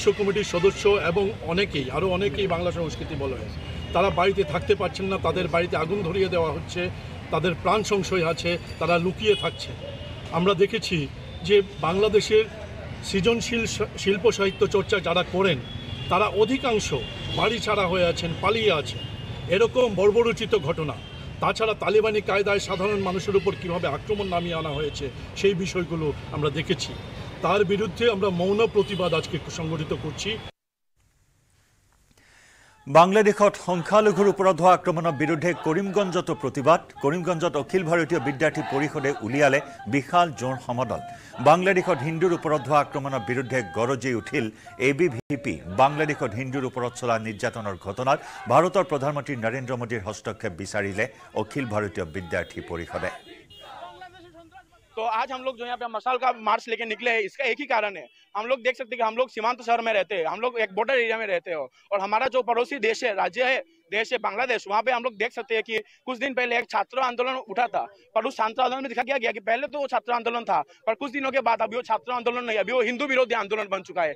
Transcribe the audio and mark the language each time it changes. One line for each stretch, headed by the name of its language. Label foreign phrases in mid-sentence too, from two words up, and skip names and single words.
Bangla: কমিটির সদস্য এবং আরও অনেকেই বাংলা সংস্কৃতি বলয়ে তারা বাড়িতে থাকতে পারছেন না তাদের বাড়িতে আগুন ধরিয়ে দেওয়া হচ্ছে তাদের প্রাণ সংশয় আছে তারা লুকিয়ে থাকছে আমরা দেখেছি যে বাংলাদেশের সৃজনশীল শিল্প সাহিত্য চর্চা যারা করেন তারা অধিকাংশ বাড়ি ছাড়া হয়ে আছেন পালিয়ে আছেন এরকম বর্বরোচিত ঘটনা তাছাড়া তালিবানি কায়দায় সাধারণ মানুষের উপর কীভাবে আক্রমণ নামিয়ে আনা হয়েছে সেই বিষয়গুলো আমরা দেখেছি। তার বিরুদ্ধে আমরা মৌন প্রতিবাদ আজকে সংগঠিত করছি।
Assamese: বাংলাদেশত সংখ্যালঘুৰ ওপৰত হোৱা আক্ৰমণৰ বিৰুদ্ধে কৰিমগঞ্জতো প্ৰতিবাদ। কৰিমগঞ্জত অখিল ভাৰতীয় বিদ্যাৰ্থী পৰিষদে উলিয়ালে বিশাল জোৰ সমদল। বাংলাদেশত হিন্দুৰ ওপৰত হোৱা আক্ৰমণৰ বিৰুদ্ধে গৰজি উঠিল ABVP। বাংলাদেশত হিন্দুৰ ওপৰত চলা নিৰ্যাতনৰ ঘটনাত ভাৰতৰ প্ৰধানমন্ত্ৰী নৰেন্দ্ৰ মোদীৰ হস্তক্ষেপ বিচাৰিলে অখিল ভাৰতীয় বিদ্যাৰ্থী পৰিষদে।
Hindi: तो आज हम लोग जो यहाँ पे मशाल का मार्च लेके निकले हैं, इसका एक ही कारण है। हम लोग देख सकते हैं कि हम लोग सीमांत शहर में रहते हैं, हम लोग एक
English: border area
Hindi: में रहते हो, और हमारा जो पड़ोसी देश है, राज्य है, देश है बांग्लादेश, वहाँ पे हम लोग देख सकते हैं कि कुछ दिन पहले एक छात्र आंदोलन उठा था, पर उस छात्र आंदोलन में दिखा गया कि पहले तो वो छात्र आंदोलन था, पर कुछ दिनों के बाद अभी वो छात्र आंदोलन नहीं, अभी वो हिंदू विरोधी आंदोलन बन चुका है।